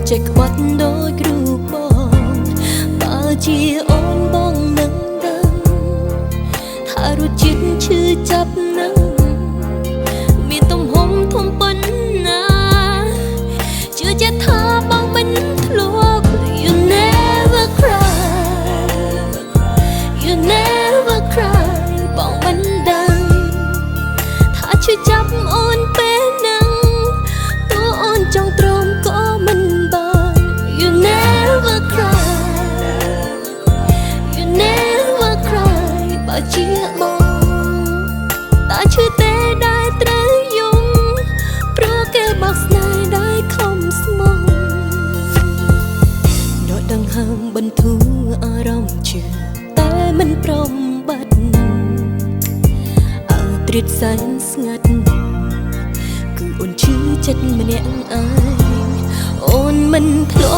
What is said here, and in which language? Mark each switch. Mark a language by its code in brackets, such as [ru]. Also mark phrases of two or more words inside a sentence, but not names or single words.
[km] ចេះខ្វាត់ដោយគ្រូបងបើជាអូនបងនឹងដឹងថារ សជាតិឈឺចាប់នឹងមានទំហំធំប៉ុណ្ណាជឿជាក់ថាបងមិនធ្លាប់ [en] You never cry You never cry [km] បងមិនដឹងថាឈឺចាប់អូនពេលហ្នឹងតួអូនចង់ទ្រាំក៏មិនបាន [en] You never cry You never cry [km] បើជាបងតើឈឺទេដែលត្រូវយំព្រោះគេបោកស្នេហ៍ដែលខំស្មោះដកដង្ហើមបន្ធូរអារម្មណ៍ឈឺតែមិនព្រម បាត់អើទ្រាតសែនស្ងាត់គឺអូនឈឺចិត្តម្នាក់ឯងអូនមិនធ្លា